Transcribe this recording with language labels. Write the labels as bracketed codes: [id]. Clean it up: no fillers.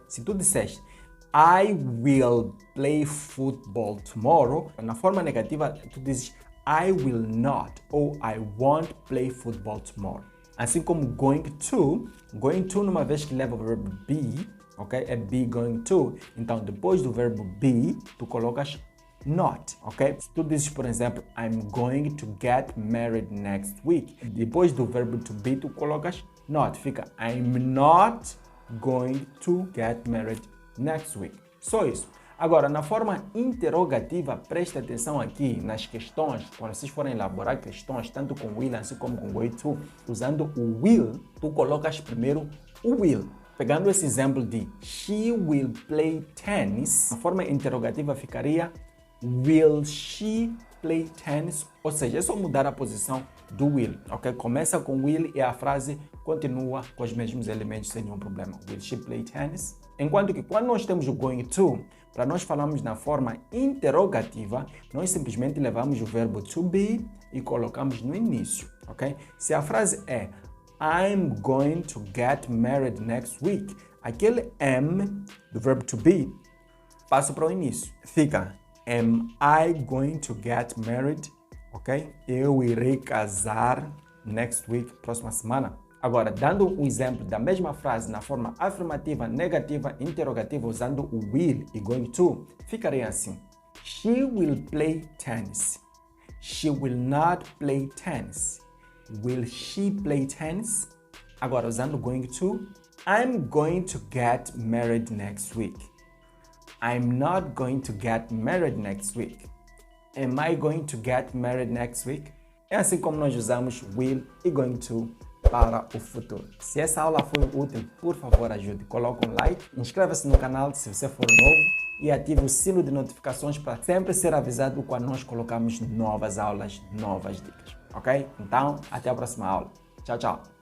[pt] Se tu disseste [en] I will play football tomorrow, [pt] na forma negativa tu dizes [en] I will not ou I won't play football tomorrow. [pt] Assim como going to numa vez que leva o verbo be, ok? É be going to. Então, depois do verbo be, tu colocas not, ok? Se tu dizes, por exemplo, [en] I'm going to get married next week. [pt] Depois do verbo to be, tu colocas not. Fica [en] I'm not going to get married next week. [pt] Só isso. Agora, na forma interrogativa, preste atenção aqui nas questões. Quando vocês forem elaborar questões, tanto com will assim como com going to, usando o will, tu colocas primeiro o will. Pegando esse exemplo de [en] she will play tennis, [pt] a forma interrogativa ficaria [en] will she play tennis? [pt] Ou seja, é só mudar a posição do will, ok? Começa com will e a frase continua com os mesmos elementos sem nenhum problema. [en] Will she play tennis? [pt] Enquanto que quando nós temos o going to, para nós falarmos na forma interrogativa, nós simplesmente levamos o verbo to be e colocamos no início, ok? Se a frase é [en] I'm going to get married next week, [pt] aquele am do verbo to be passa para o início. [en] Fica am I going to get married? Ok? [pt] Eu irei casar next week, próxima semana. Agora, dando um exemplo da mesma frase na forma afirmativa, negativa, interrogativa, usando o will e going to, ficaria assim. [en] She will play tennis. She will not play tennis. Will she play tennis? Agora, usando going to, I'm going to get married next week. I'm not going to get married next week. Am I going to get married next week? [pt] É assim como nós usamos will e going to para o futuro. Se essa aula foi útil, por favor ajude. Coloque um like, inscreva-se no canal se você for novo e ative o sino de notificações para sempre ser avisado quando nós colocamos novas aulas, novas dicas. Ok? Então, até a próxima aula. Tchau, tchau.